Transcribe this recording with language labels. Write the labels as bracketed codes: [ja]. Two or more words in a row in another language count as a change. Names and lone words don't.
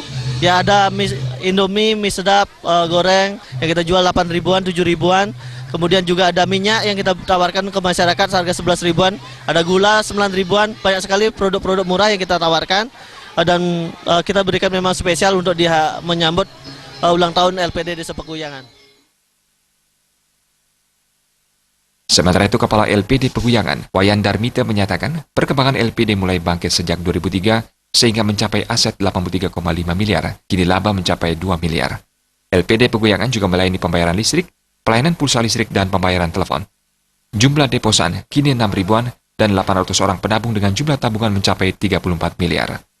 [id] Ya, ada Indomie, mie sedap, goreng yang kita jual 8 ribuan, 7 ribuan. Kemudian juga ada minyak yang kita tawarkan ke masyarakat harga 11 ribuan. Ada gula 9 ribuan, banyak sekali produk-produk murah yang kita tawarkan. Dan kita berikan memang spesial untuk menyambut ulang tahun LPD Desa Pegoyangan. Sementara itu, Kepala LPD Pegoyangan, Wayan Darmita menyatakan perkembangan LPD mulai bangkit sejak 2003 sehingga mencapai aset 83,5 miliar, kini laba mencapai 2 miliar. LPD Pegoyangan juga melayani pembayaran listrik, pelayanan pulsa listrik, dan pembayaran telepon. Jumlah deposan kini 6 ribuan dan 800 orang penabung dengan jumlah tabungan mencapai 34 miliar.